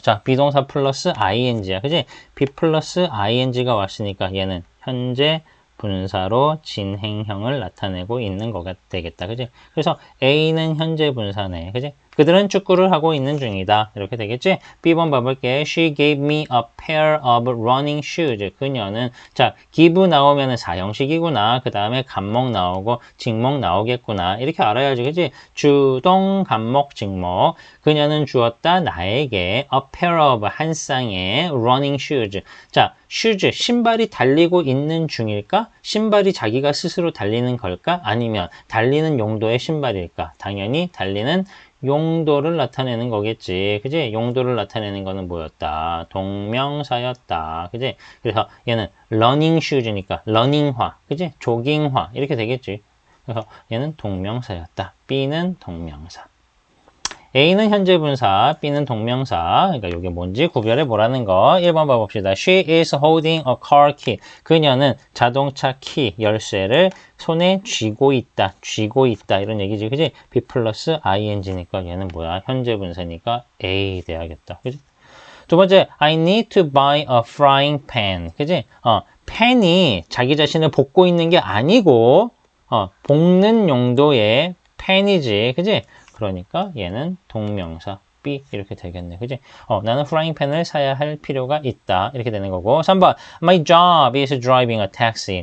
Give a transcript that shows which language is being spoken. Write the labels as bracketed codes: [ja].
[ko] 자, 비동사 플러스 ing야. 그지? B 플러스 ing가 왔으니까 얘는 현재 분사로 진행형을 나타내고 있는 거가 되겠다. 그지? 그래서 A는 현재 분사네. 그지? 그들은 축구를 하고 있는 중이다. 이렇게 되겠지? B번 봐볼게. [en] She gave me a pair of running shoes. [ko] 그녀는, 자, give 나오면은 사형식이구나. 그 다음에 간목 나오고, 직목 나오겠구나. 이렇게 알아야지. 그지? 주동, 간목, 직목. 그녀는 주었다. 나에게 [en] a pair of [ko] 한 쌍의 [en] running shoes. [ko] 자, shoes, 신발이 달리고 있는 중일까? 신발이 자기가 스스로 달리는 걸까? 아니면 달리는 용도의 신발일까? 당연히 달리는 용도를 나타내는 거겠지. 그지? 용도를 나타내는 거는 뭐였다? 동명사였다. 그지? 그래서 얘는 러닝 슈즈니까 러닝화. 그지? 조깅화. 이렇게 되겠지. 그래서 얘는 동명사였다. B는 동명사. A는 현재 분사, B는 동명사. 그러니까 이게 뭔지 구별해 보라는 거. 1번 봐봅시다. [en] She is holding a car key. [ko] 그녀는 자동차 키, 열쇠를 손에 쥐고 있다. 쥐고 있다. 이런 얘기지. 그지? B 플러스 ing니까 얘는 뭐야? 현재 분사니까 A 돼야겠다. 그지? 두 번째, [en] I need to buy a frying pan. [ko] 그지? 팬이 자기 자신을 볶고 있는 게 아니고, 볶는 용도의 팬이지. 그지? 그러니까 얘는 동명사 B 이렇게 되겠네. 그지? 나는 프라이팬을 사야 할 필요가 있다. 이렇게 되는 거고. 3번. [en] My job is driving a taxi.